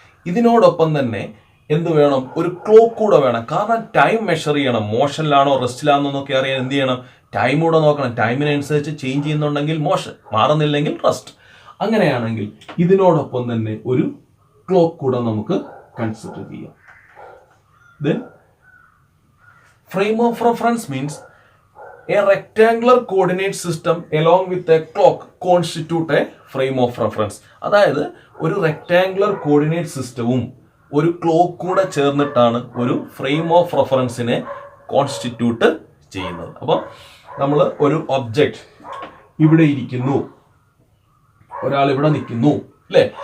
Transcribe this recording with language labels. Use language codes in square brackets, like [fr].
[ml] ഇതിനോടൊപ്പം തന്നെ എന്ത് വേണം? ഒരു ക്ലോക്ക് കൂടെ വേണം. കാരണം ടൈം മെഷർ ചെയ്യണം. മോഷനിലാണോ റെസ്റ്റിലാണോ എന്നൊക്കെ അറിയാൻ എന്ത് ചെയ്യണം? ടൈം കൂടെ നോക്കണം. ടൈമിനനുസരിച്ച് ചേഞ്ച് ചെയ്യുന്നുണ്ടെങ്കിൽ മോഷൻ, മാറുന്നില്ലെങ്കിൽ റെസ്റ്റ്. അങ്ങനെയാണെങ്കിൽ ഇതിനോടൊപ്പം തന്നെ ഒരു ക്ലോക്ക് കൂടെ നമുക്ക് കൺസിഡർ ചെയ്യാം. [en] Then frame of reference means a rectangular coordinate system along with a clock constitute a frame of reference. [ml] അതായത് ഒരു റെക്ടാങ്കുലർ കോർഡിനേറ്റ് സിസ്റ്റവും ഒരു ക്ലോക്ക് കൂടെ ചേർന്നിട്ടാണ് ഒരു ഫ്രെയിം ഓഫ് റെഫറൻസിനെ കോൺസ്റ്റിറ്റ്യൂട്ട് ചെയ്യുന്നത്. അപ്പോൾ നമ്മൾ ഒരു ഒബ്ജക്റ്റ് ഇവിടെ ഇരിക്കുന്നു, ഒരാൾ ഇവിടെ നിൽക്കുന്നു അല്ലേ?